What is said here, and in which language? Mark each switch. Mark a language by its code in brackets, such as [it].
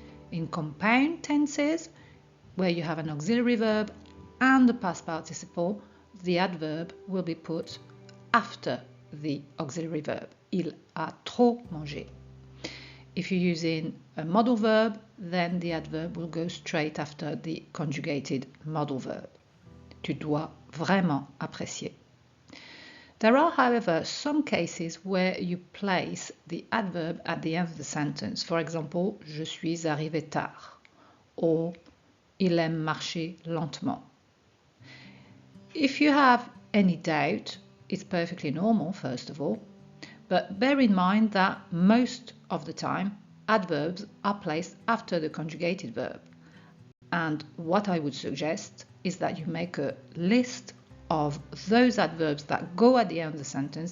[en] In compound tenses, where you have an auxiliary verb and the past participle, the adverb will be put after the auxiliary verb. [fr] Il a trop mangé. [en] If you're using a modal verb, then the adverb will go straight after the conjugated modal verb. [fr] Tu dois vraiment apprécier. [en] There are, however, some cases where you place the adverb at the end of the sentence. For example, [fr] je suis arrivé tard, [en] or [fr] il aime marcher lentement. [en] If you have any doubt, it's perfectly normal, first of all, but bear in mind that most of the time, adverbs are placed after the conjugated verb. And what I would suggest is that you make a list of those adverbs that go at the end of the sentence.